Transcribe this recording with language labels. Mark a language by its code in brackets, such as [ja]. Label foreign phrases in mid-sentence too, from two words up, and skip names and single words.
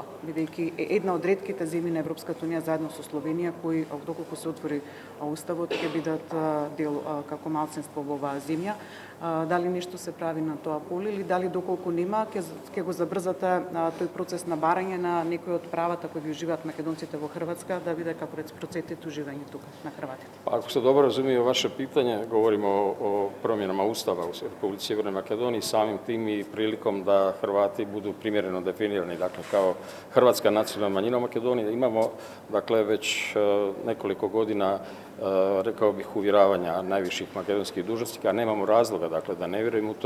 [mk] Бидејќи една од ретките земји на Европската унија заедно со Словенија кои доколку се отвори уставот ќе бидат дел како малцинство во оваа земја. Дали нешто се прави на тоа поле или дали доколку нема ќе го забрзате тој процес на барање на некои од правата кои ги уживаат македонците во Хрватска да биде како реципроцитет уживање тука на хрватите? [hr] Ako se dobro razumije vaše pitanje, govorimo o promjenama Ustava u Republici Sjevernoj Makedoniji, samim tim i prilikom da Hrvati budu primjereno definirani, dakle kao hrvatska nacionalna manjina u Makedoniji. Imamo dakle već nekoliko godina, rekao bih, uvjeravanja najviših makedonskih dužnosnika, nemamo razloga dakle da ne vjerujemo u to.